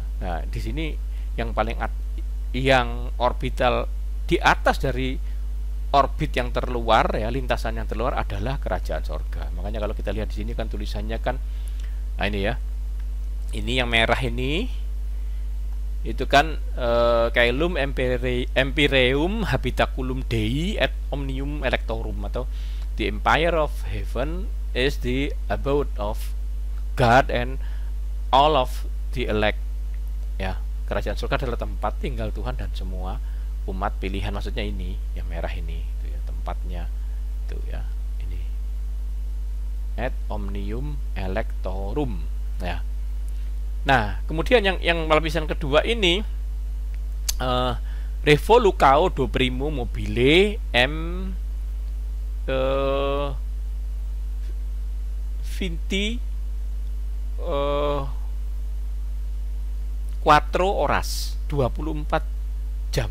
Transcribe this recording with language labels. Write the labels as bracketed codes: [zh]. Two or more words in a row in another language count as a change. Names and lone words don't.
[id] Nah, di sini yang paling yang orbital di atas dari orbit yang terluar ya, lintasan yang terluar adalah kerajaan sorga. Makanya kalau kita lihat di sini kan tulisannya kan, nah ini ya, ini yang merah ini itu kan [la] caelum empyreum habitaculum Dei et omnium electorum, [en] atau the empire of heaven is the abode of God and all of the elect. [id] Ya, kerajaan surga adalah tempat tinggal Tuhan dan semua umat pilihan, maksudnya ini yang merah ini itu ya, tempatnya itu ya, ini [la] et omnium electorum [id] ya. Nah, kemudian yang lapisan kedua ini [pt] revolucao do primo mobile vinti quattro horas, [id] 24 jam.